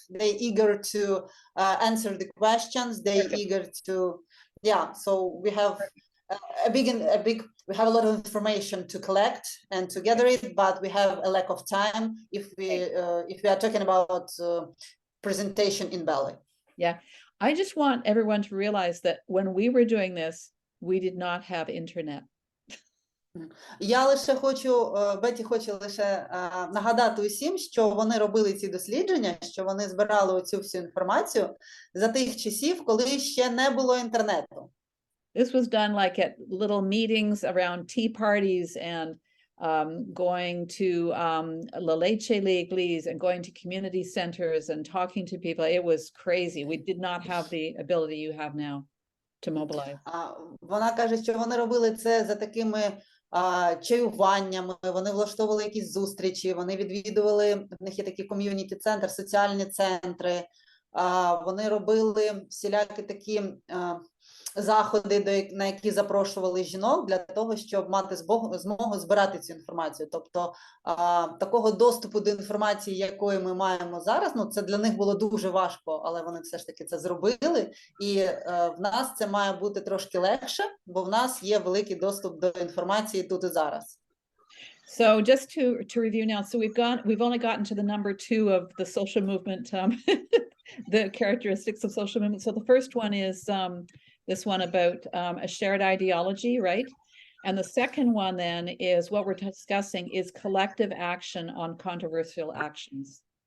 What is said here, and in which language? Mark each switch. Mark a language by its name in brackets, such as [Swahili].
[English] They're eager to answer the questions. They're eager to, so we have we have a lot of information to collect and to gather it, but we have a lack of time if we are talking about presentation in Bali. Yeah, I just want everyone to realize that when we were doing this, we did not have internet. [Ukrainian] Я лише хочу, Бетті хоче лише нагадати усім, що вони робили ці дослідження, що вони збирали оцю всю інформацію за тих часів, коли ще не було інтернету. [English] This was done like at little meetings around tea parties and going to La Leche Leagues and going to community centers and talking to people. It was crazy. We did not have the ability you have now to mobilize. [Ukrainian] Вона каже, що вони робили це за такими чаюваннями, вони влаштовували якісь зустрічі, вони відвідували, в них є такі ком'юніті-центри, соціальні центри, вони робили всілякі такі заходи, на які запрошували жінок для того, щоб мати змогу збирати цю інформацію. Тобто такого доступу до інформації, якої ми маємо зараз, це для них було дуже важко, але вони все ж таки це зробили. І в нас це має бути трошки легше, бо в нас є великий доступ до інформації тут і зараз. [English] So just to review now, so we've only gotten to the number 2 of the social movement, the characteristics of social movement. So the first one is this one about a shared ideology, right? And the second one then is what we're discussing is collective action on controversial actions.